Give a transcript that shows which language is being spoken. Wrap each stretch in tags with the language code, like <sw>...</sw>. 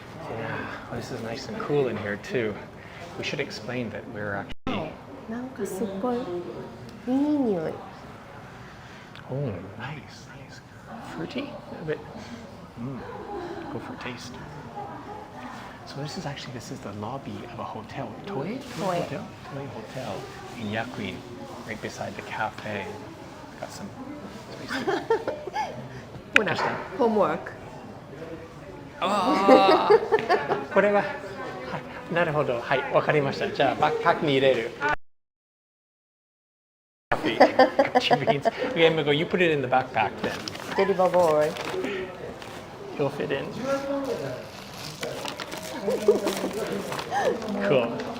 <en>Yeah, well, this is nice and cool in here too. We should explain that we're actually.</en> <ja>なんかすっごいいい匂い。</ja> <en>Oh, nice, nice. Fruity? A bit. Go for a taste. So this is the lobby of a hotel. Toei? Hotel? Toei Hotel in Yakuin, right beside the cafe. Got some space there.</en> <ja>ほら、ホームワーク。ああ、これは、はい、なるほど、はい、わかりました。じゃあバックパックに入れる。</ja> <en>Coffee. Got your beans. Okay, Emiko, you put it in the backpack then. Deliver boy. He'll fit in. Cool.</en>